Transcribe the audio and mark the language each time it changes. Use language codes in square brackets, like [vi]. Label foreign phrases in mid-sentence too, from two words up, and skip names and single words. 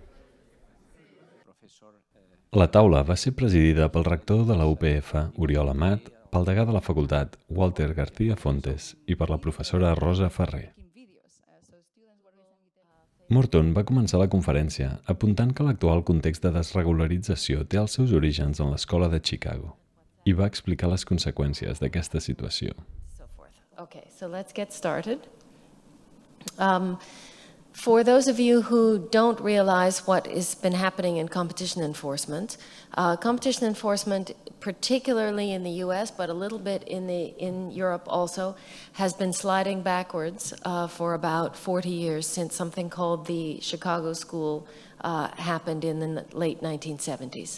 [ca] La taula va ser presidida pel rector de la UPF, Oriol Amat, pel degà de la facultat, Walter García Fontes, i per la professora Rosa Ferrer. Morton va començar la conferència apuntant que l'actual context de desregularització té els seus orígens en l'escola de Chicago i va explicar les conseqüències d'aquesta situació. [en] Okay, so let's get started. For those of you who don't realize what has been happening in competition enforcement, particularly in the US, but a little bit in Europe also, has been sliding backwards for about 40 years since something called the Chicago School happened in the late 1970s.